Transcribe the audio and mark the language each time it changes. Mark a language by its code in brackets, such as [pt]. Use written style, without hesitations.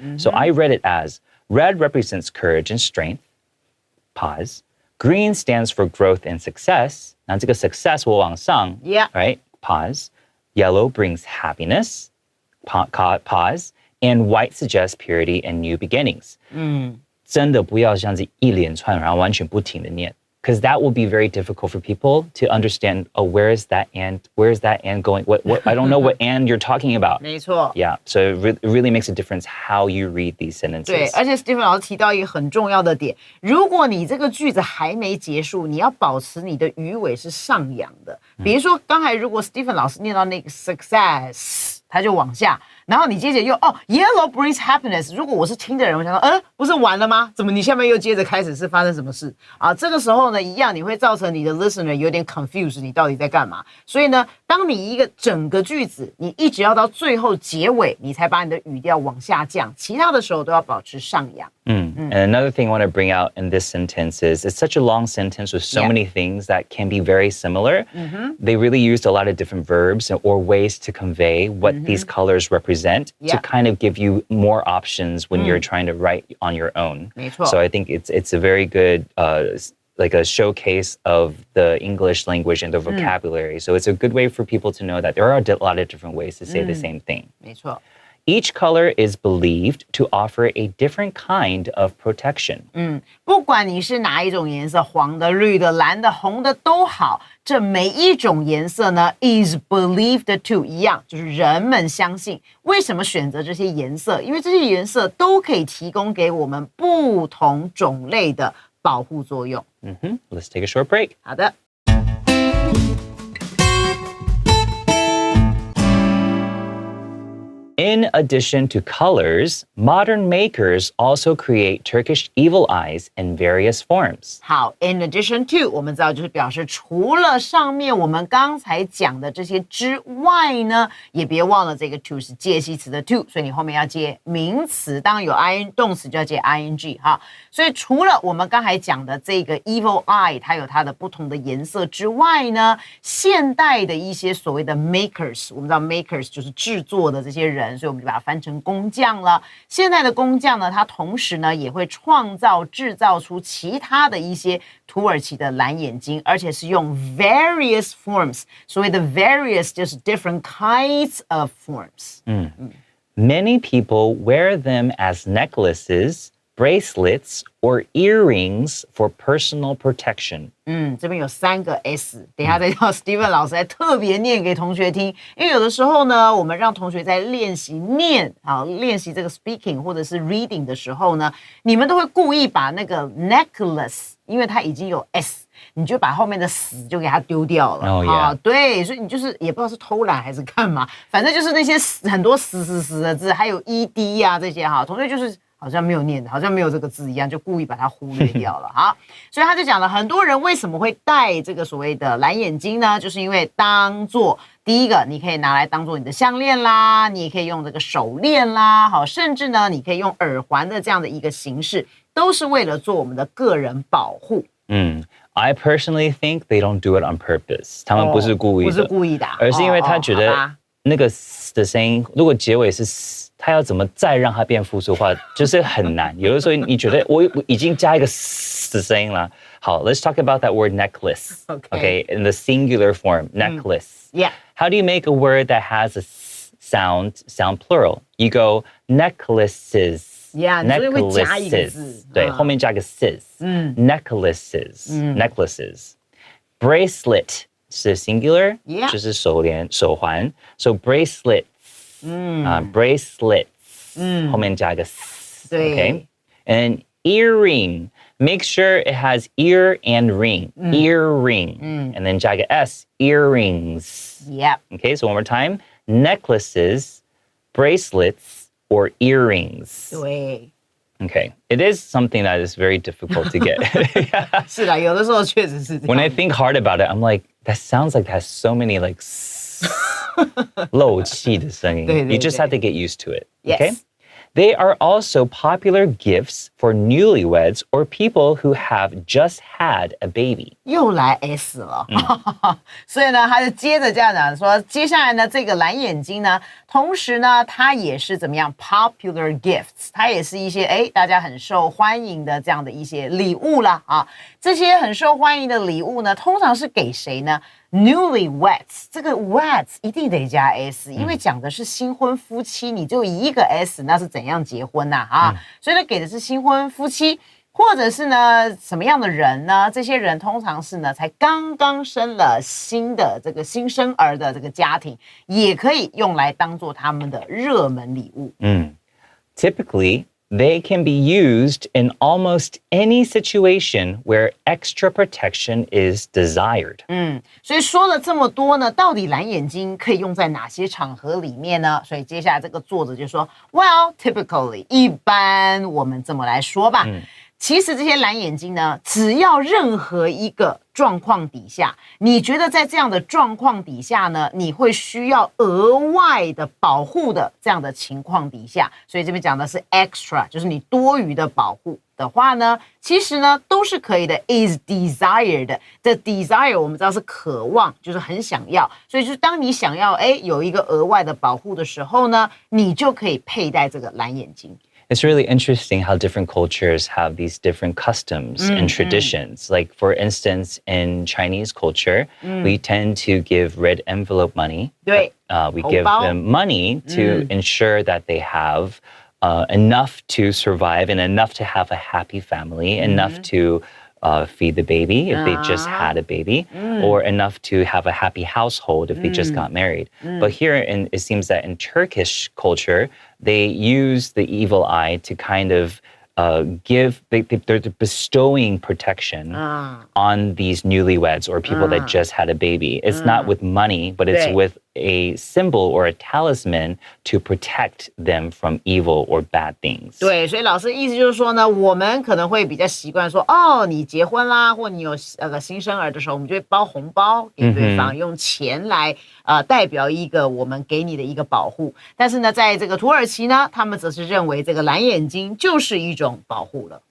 [en] So I read it as red represents courage and strength. Pause. Green stands for growth and success. Now, [zh] 这个 [en] success will [zh] 往上, [en] Yeah. right? Pause. Yellow brings happiness. Pause. And white suggests purity and new beginnings. [zh] 真的不要这样子一连串，然后完全不停的念。 [en] Because that will be very difficult for people to understand, where is that and going? What I don't know what and you're talking about. [zh] 没错。 [en] Yeah, so it really makes a difference how you read these sentences. [zh] 对，而且 Stephen 老师提到一个很重要的点，如果你这个句子还没结束，你要保持你的鱼尾是上扬的。比如说刚才如果 Stephen 老师念到那个 success， 他就往下，然后你接着又 [en] yellow brings happiness。 [zh] 如果我是听的人，我想说，不是完了吗？怎么你下面又接着开始是发生什么事啊？这个时候呢，一样你会造成你的 listener 有点 confused， 你到底在干嘛？所以呢，当你一个整个句子，你一直要到最后结尾，你才把你的语调往下降，其他的时候都要保持上扬。 [en] And another thing I want to bring out in this sentence is it's such a long sentence with so many things that can be very similar. They really used a lot of different verbs or ways to convey what these colors represent to kind of give you more options when you're trying to write on your own. [zh] 没错。 [en] So I think it's a very good like a showcase of the English language and the vocabulary. So it's a good way for people to know that there are a lot of different ways to say the same thing. [zh] 没错。 [en] Each color is believed to offer a different kind of protection. [zh] 不管你是哪一种颜色，黄的、绿的、蓝的、红的都好，这每一种颜色呢 [en] is believed to [zh] 一样，就是人们相信。为什么选择这些颜色？因为这些颜色都可以提供给我们不同种类的保护作用。 [en] Let's take a short break. [zh] 好的。 [en] In addition to colors, modern makers also create Turkish evil eyes in various forms. [zh] 好 ， [en] in addition to [zh] 我们知道就是表示除了上面我们刚才讲的这些之外呢，也别忘了这个 to 是介系词的 to， 所以你后面要接名词，当然有 ing 动词就要接 ing 哈。所以除了我们刚才讲的这个 evil eye， 它有它的不同的颜色之外呢，现代的一些所谓的 makers， 我们知道 makers 就是制作的这些人。所以我们就把它翻成工匠了。现在的工匠呢，他同时呢也会制造出其他的一些土耳其的蓝眼睛，而且是用 various forms。所谓的 various 就是 [en] different kinds of forms。 Many people wear them as necklaces, bracelets, or earrings for personal protection. [zh] 这边有3个 S， 等一下再叫 Steven 老师来特别念给同学听，因为有的时候呢，我们让同学在练习练习这个 speaking 或者是 reading 的时候呢，你们都会故意把那个 necklace， 因为它已经有 S， 你就把后面的死就给它丢掉了。 [en] yeah. [zh] 对，所以你就是也不知道是偷懒还是干嘛，反正就是那些很多死的字，还有 ED 啊这些同学就是好像没有念的，好像没有这个字一样，就故意把它忽略掉了。好，所以他就讲了，很多人为什么会戴这个所谓的蓝眼睛呢？就是因为当做第一个，你可以拿来当做你的项链啦，你也可以用这个手链啦，好，甚至呢，你可以用耳环的这样的一个形式，都是为了做我们的个人保护。 [en] I personally think they don't do it on purpose. [zh] 他们不是故意的，不是故意的，而是因为他觉得那个的声音，如果结尾是他要怎么再让它变复数化，就是很难。有的时候你觉得我已经加一个的声音了。 [en] 好 ，Let's talk about that word necklace. Okay, in the singular form, necklace. Yeah. How do you make a word that has a sound plural? You go necklaces. [zh] Yeah, 你就会加一个字，对，后面加个 sis. [en] Necklaces. Necklaces. [zh] Bracelet 是 singular， 就是手链、手环。 [en] So bracelet. Bracelets. [zh] 后面加个 [en] s. Okay. And earring. Make sure it has ear and ring. Earring. And then [zh] 加个 [en] s. Earrings. Yep. Okay, so one more time. Necklaces, bracelets, or earrings. [zh] 对。 [en] Okay. It is something that is very difficult to get. [zh] 是的，有的时候确实是这样。 [en] When I think hard about it, I'm like, that sounds like it has so many like [zh] 漏气的声音. [en] You just have to get used to it. Okay? Yes. They are also popular gifts for newlyweds or people who have just had a baby. [zh] 又来 S 了，所以呢，他就接着这样讲说，接下来呢，这个蓝眼睛呢，同时呢，它也是怎么样 popular gifts， 它也是一些大家很受欢迎的这样的一些礼物啦啊。这些很受欢迎的礼物呢，通常是给谁呢？Newlyweds， 这个 weds 一定得加 s， 因为讲的是新婚夫妻，你就一个 s， 那是怎样结婚呐所以呢，给的是新婚夫妻，或者是呢什么样的人呢？这些人通常是呢才刚刚生了新的这个新生儿的这个家庭，也可以用来当做他们的热门礼物。 [en] Typically, they can be used in almost any situation where extra protection is desired. [zh] 所以说了这么多呢，到底蓝眼睛可以用在哪些场合里面呢？所以接下来这个作者就说 ， [en] Well, typically， [zh] 一般我们这么来说吧。其实这些蓝眼睛呢，只要任何一个状况底下，你觉得在这样的状况底下呢，你会需要额外的保护的这样的情况底下，所以这边讲的是 extra， 就是你多余的保护的话呢，其实呢都是可以的 ，is desired 的 desire 我们知道是渴望，就是很想要，所以就是当你想要有一个额外的保护的时候呢，你就可以佩戴这个蓝眼睛。 [en] It's really interesting how different cultures have these different customs and traditions. Like, for instance, in Chinese culture, we tend to give red envelope money. We give them money to ensure that they have enough to survive and enough to have a happy family, enough to feed the baby if they just had a baby, or enough to have a happy household if they just got married. But here, it seems that in Turkish culture, they use the evil eye to kind of they're bestowing protection on these newlyweds or people that just had a baby. It's not with money, but it's with a symbol or a talisman to protect them from evil or bad things. [zh] 对，所以老师意思就是说呢，我们可能会比较习惯说，哦，你结婚啦，或你有新生儿的时候，我们就会包红包给对方，用钱来代表一个我们给你的一个保护。但是呢，在这个土耳其呢，他们则是认为这个蓝眼睛就是一种保护了。